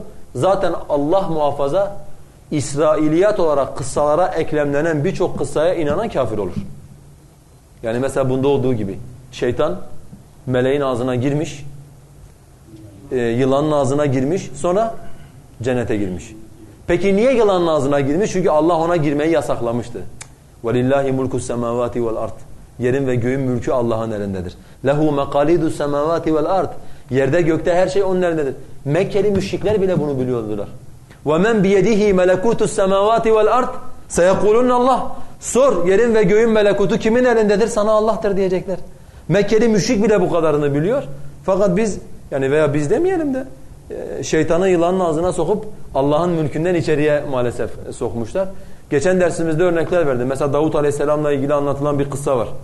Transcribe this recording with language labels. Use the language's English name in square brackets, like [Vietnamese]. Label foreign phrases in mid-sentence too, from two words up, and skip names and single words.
[Turkish] Zaten Allah muhafaza İsrailiyat olarak kıssalara eklemlenen birçok kıssaya inanan kafir olur. Yani mesela bunda olduğu gibi şeytan meleğin ağzına girmiş, yılanın ağzına girmiş, sonra cennete girmiş. Peki niye yılanın ağzına girmiş? Çünkü Allah ona girmeyi yasaklamıştı. [Arabic] وَلِلَّهِ مُلْكُ السَّمَاوَاتِ وَالْأَرْضِ [Turkish] Yerin ve göğün mülkü Allah'ın elindedir. [Arabic] لَهُ مَقَالِدُ السَّمَاوَاتِ وَالْأَرْضِ [Turkish] Yerde gökte her şey onun elindedir. Mekkeli müşrikler bile bunu biliyordular. [Arabic] وَمَنْ بِيَدِهِ مَلَكُوتُ السَّمَاوَاتِ وَالْأَرْضِ سَيَقُولُنَّ اللّٰهِ [Turkish] Sor, yerin ve göğün melekutu kimin elindedir? Sana Allah'tır diyecekler. Mekkeli müşrik bile bu kadarını biliyor. Fakat biz, yani veya biz demeyelim de, şeytanı yılanın ağzına sokup Allah'ın mülkünden içeriye maalesef sokmuşlar. Geçen dersimizde örnekler verdim. Mesela Davut Aleyhisselam'la ilgili anlatılan bir kıssa var.